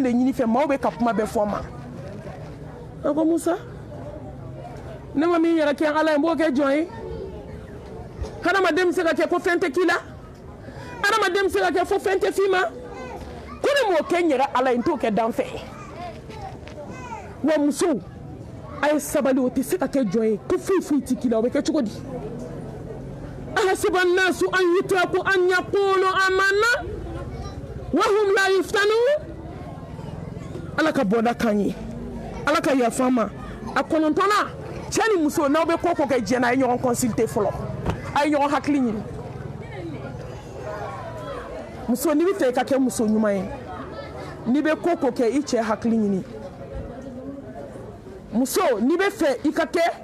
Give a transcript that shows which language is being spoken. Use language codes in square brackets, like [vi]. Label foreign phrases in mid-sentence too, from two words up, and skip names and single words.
[bm] de ɲini fɛ maaw bɛ ka kuma bɛɛ fɔ n ma a ko musa ne ma min yɛrɛ kɛ ala ye n b'o kɛ jɔn ye hadamaden bɛ se ka kɛ ko fɛn tɛ k'i la hadamaden bɛ se ka kɛ fo fɛn tɛ f'i ma ko ne m'o kɛ n yɛrɛ ala ye n t'o kɛ danfɛn ye wa musow a ye sabali o tɛ se ka kɛ jɔn ye ko foyi foyi tɛ k'i la o bɛ kɛ cogo di [ar] أحسب الناس أن يتركوا أن يقولوا آمنا وهم لا يفتنون [bm] ala ka bɔda kan ye ala ka yafa ma a kɔnɔntɔnna cɛ ni muso n'aw bɛ ko ko kɛ diɲɛ na a ye ɲɔgɔn consulter fɔlɔ a ye ɲɔgɔn hakili ɲini muso n'i bɛ fɛ i ka kɛ muso ɲuman ye n'i bɛ ko ko kɛ i cɛ hakili ɲini muso n'i bɛ fɛ i ka kɛ